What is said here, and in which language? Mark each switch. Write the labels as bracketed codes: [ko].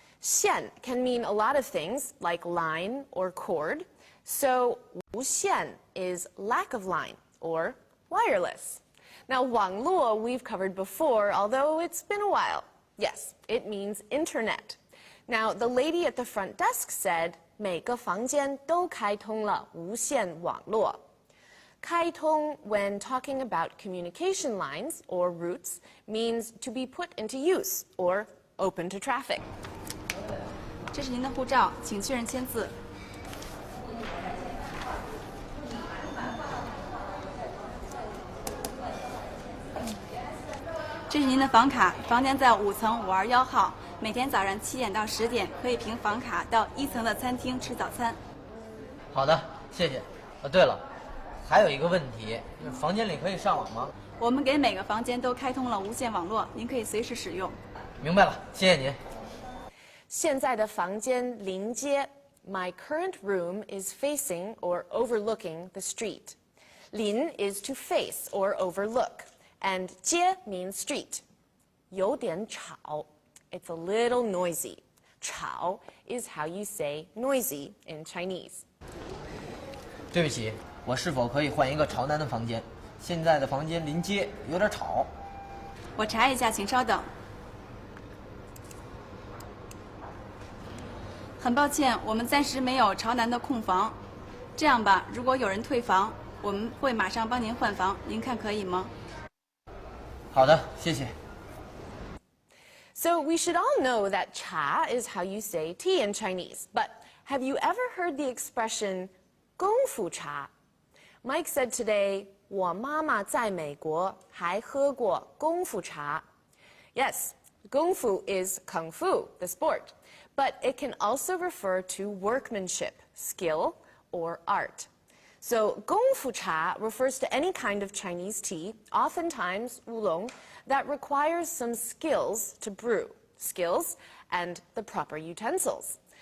[en] Xian can mean a lot of things, like line or cord. So 无线 is lack of line, or wireless. Now, 网络 we've covered before, although it's been a while. Yes, it means internet. Now, the lady at the front desk said [zh] 每个房间都开通了无线网络。 [en] 开通, when talking about communication lines or routes, means to be put into use or open to traffic. [zh] 这是您的护照，请确认签字。这是您的房卡，房间在5层521号，每天早上7点到10点可以凭房卡到1层的餐厅吃早餐。好的，谢谢。对了，还有一个问题，就是房间里可以上网吗？我们给每个房间都开通了无线网络，您可以随时使用。明白了，谢谢您。现在的房间临街。 [en] My current room is facing or overlooking the street. 临 is to face or overlook, and 街 means street. [zh] 有点吵. [en] It's a little noisy. 吵 is how you say noisy in Chinese. [zh] 对不起，我是否可以换一个朝南的房间？现在的房间临街，有点吵。我查一下，请稍等。很抱歉，我们暂时没有朝南的空房。这样吧，如果有人退房，我们会马上帮您换房，您看可以吗？好的，谢谢。 [en] So we should all know that cha is how you say tea in Chinese. But have you ever heard the expression 功夫茶? Mike said today, [zh] 我妈妈在美国还喝过功夫茶. [en] Yes, 功夫 is kung fu, the sport. But it can also refer to workmanship, skill, or art. So 功夫茶 refers to any kind of Chinese tea, oftentimes oolong, that requires some skills to brew, skills and the proper utensils.